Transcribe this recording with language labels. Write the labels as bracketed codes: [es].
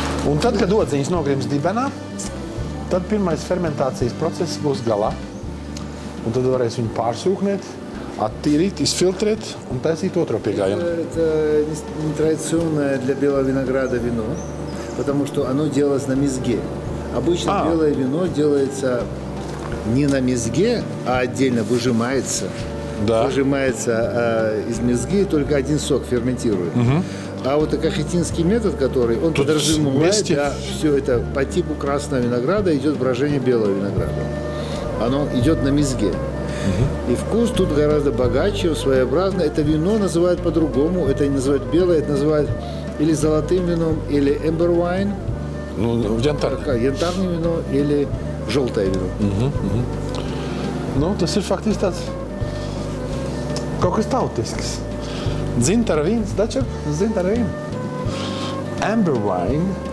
[lv] Un tad, kad odziņas nogrims dibenā, tad pirmais fermentācijas process būs galā. Un tad varēs viņu pārsūknēt, отtīrīt, изфильтрēt un taisīt otro piegājienu. [ru] Это нетрадиционное для белого винограда вино, потому что оно делалось на мезге. Обычно белое вино делается не на мезге, а отдельно выжимается. Да. Выжимается из мезги, только один сок ферментирует. А вот кахетинский метод, который он подразумевает, все это по типу красного винограда идет брожение белого винограда. Оно идет на мезге. И вкус тут гораздо богаче, своеобразно. Это вино называют по-другому. Это не называют белое, это называют или золотым вином, или [en] amber wine. Ну, [ru] янтарное вино или желтое вино. [lv] Nu, tas ir faktiski tāds kaut kas tautisks. Dzintara vīns, taču dzintara vīna. [en] Amber wine.